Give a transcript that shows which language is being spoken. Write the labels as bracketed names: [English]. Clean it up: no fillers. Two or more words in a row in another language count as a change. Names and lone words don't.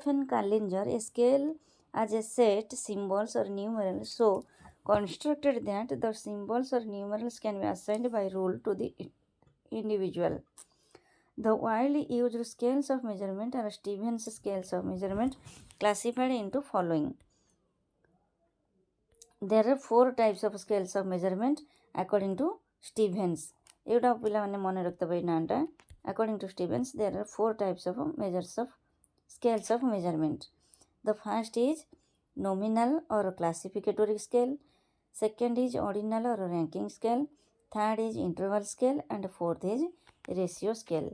[English] and Kallinger, a scale as a set symbols or numerals so constructed that the symbols or numerals can be assigned by rule to the individual. The widely used scales of measurement are Stevens scales of measurement, classified into following. There are 4 types of scales of measurement according to Stevens. [Odia] ଏଇଟା ପିଲାମାନେ ମନେ ରଖିଦେବେ ଏଇ ନାଁଟା. [English] According to Stevens, there are 4 types of scales of measurement. The first is nominal or classificatory scale. Second is ordinal or ranking scale. Third is interval scale, and fourth is ratio scale.